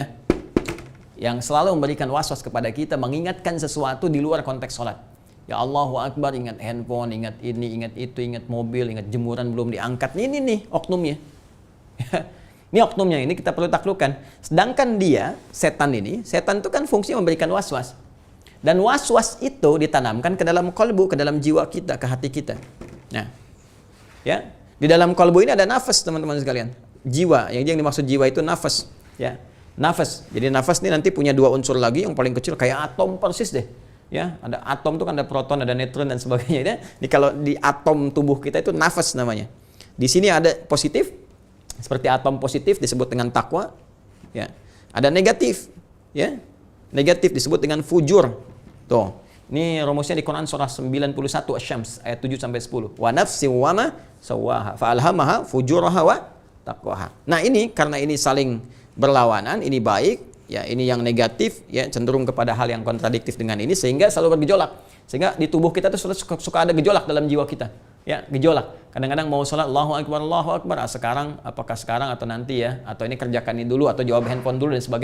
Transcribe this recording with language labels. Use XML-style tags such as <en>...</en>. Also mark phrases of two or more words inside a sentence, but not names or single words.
<id>Yang selalu memberikan was-was kepada kita, mengingatkan sesuatu di luar konteks sholat. Ya</id> <ar>الله أكبر,</ar> <id>ingat handphone, ingat ini, ingat itu, ingat mobil, ingat jemuran belum diangkat. Ini nih oknumnya. Ini oknumnya, ini kita perlu taklukkan. Sedangkan dia, setan itu kan fungsinya memberikan was-was. Dan was-was itu ditanamkan ke dalam kolbu, ke dalam jiwa kita, ke hati kita. Nah, ya, di dalam kolbu ini ada nafas, teman-teman sekalian. Jiwa, yang dimaksud jiwa itu nafas, ya. Nafas. Jadi nafas ini nanti punya dua unsur lagi, yang paling kecil kayak atom persis deh. Ya, ada atom itu kan ada proton, ada neutron dan sebagainya. Ya. Jadi kalau di atom tubuh kita itu nafas namanya. Di sini ada positif, seperti atom positif disebut dengan takwa. Ya. Ada negatif, ya. Negatif disebut dengan fujur. Tuh. Ini rumusnya di Quran surah 91 Asy-Syams ayat 7 sampai 10.</id> <ar>ونفس وما سواها فألهمها فجورها وتقواها.</ar> <id>Nah, ini karena ini saling berlawanan, ini baik, ya ini yang negatif, ya cenderung kepada hal yang kontradiktif dengan ini sehingga selalu bergejolak. Sehingga di tubuh kita tuh suka ada gejolak dalam jiwa kita. Ya, gejolak. Kadang-kadang mau sholat</id> <ar>الله أكبر,</ar> <id>sekarang, apakah sekarang atau nanti ya, atau ini kerjakan ini dulu atau jawab handphone dulu dan sebagainya.</id>